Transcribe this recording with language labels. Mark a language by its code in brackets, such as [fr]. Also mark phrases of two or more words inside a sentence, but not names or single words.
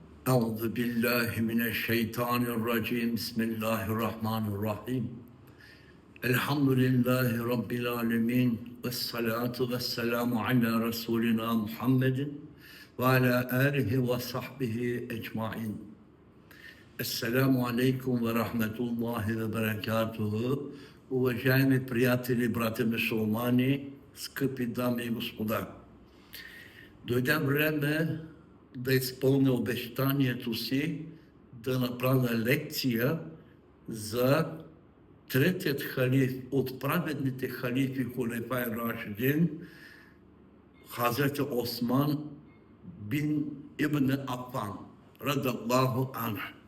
[ar] أعوذ بالله من الشيطان الرجيم بسم الله الرحمن الرحيم الحمد لله رب العالمين والصلاة والسلام على رسولنا محمد وعلى آله وصحبه أجمعين. السلام عليكم ورحمة الله وبركاته. [bg] Уважаеми приятели, брати мюсюлмани, скъпи дами и господа, дойде време да изпълня обещанието си да направя лекция за третият халиф от праведните халифи [tr] Hulefa-i Raşidin, [bg] Хазрет Осман бин Ибн Афан, [ar] رضي الله عنه.